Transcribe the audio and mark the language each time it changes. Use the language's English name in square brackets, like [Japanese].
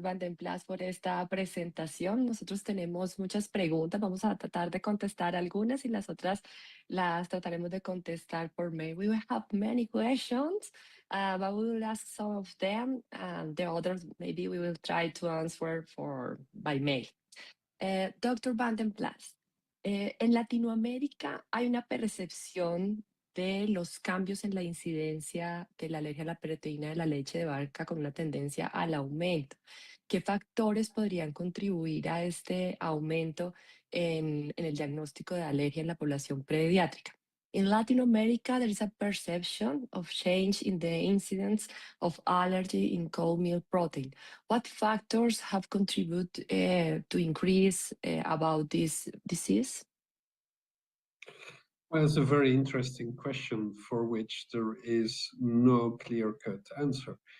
[Spanish] Van den Plas, por esta presentación. Nosotros tenemos muchas preguntas. Vamos a tratar de contestar algunas y las otras las trataremos de contestar por mail. [English] We will have many questions, but we will ask some of them, and the others maybe we will try to answer by mail. [Spanish] Dr. Van den Plas, en Latinoamérica hay una percepción de los cambios en la incidencia de la alergia a la proteína de la leche de vaca con una tendencia al aumento. ¿Qué factores podrían contribuir a este aumento en el diagnóstico de alergia en la población pediátrica? [English] In Latin America, there is a perception of change in the incidence of allergy in cow milk protein. What factors have contributed to increase about this disease? Well, it's a very interesting question for which there is no clear-cut answer.